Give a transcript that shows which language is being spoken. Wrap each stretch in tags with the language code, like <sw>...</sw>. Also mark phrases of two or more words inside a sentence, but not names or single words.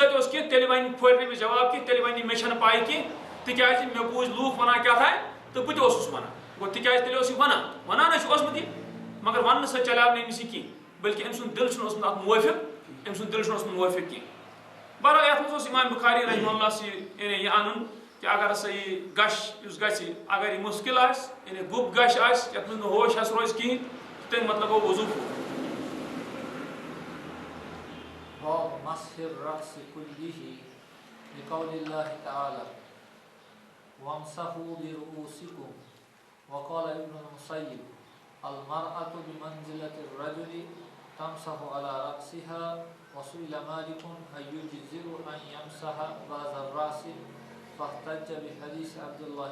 <ks>سۭتۍ اوس کینٛہہ تیٚلہِ وَنہِ پھورِ نہٕ أمِس جواب کینٛہہ تیٚلہِ وَنہِ مےٚ چھَنہٕ پاے کینٛہہ تِکیازِ مےٚ بوٗزۍ لوٗکھ ونان کیاہ تھانۍ تہٕ بہٕ تہِ اوسُس ونان گوٚو تِکیازِ تیٚلہِ اوس یہِ ونان ہے چھُ اوسمُت یہِ مگر وننہٕ سۭتۍ چلیو نہٕ أمِس یہِ کینٛہہ بلکہِ أمۍ سُنٛد دل چھُنہٕ اوسمُت اتھ موٲفِق أمۍ سُنٛد دل چھُنہٕ اوسمُت موٲفِق کینٛہہ بہرحال یتھ منٛز اوس امام بخاری</ks> <ar>رحمہ اللہ</ar> <ks>یہِ انُن کہ اگر ہسا یہ گش یُس گژھِ اگر یہ مُشکل آسہِ یعنی گوٚب گش آسہِ یتھ منٛز نہٕ ہوش حظ روزِ کِہیٖنۍ تَمیُک مطلب گوٚو وضوٗ</ks> <ar>باب مسح الرأس كله لقول الله تعالى وامسحوا برؤوسكم وقال ابن المسيب المرأة بمنزلة الرجل تمسح على رأسها وسئل مالك هل يجزئ أن يمسح بعض الرأس فاحتج بحديث عبد الله</ar>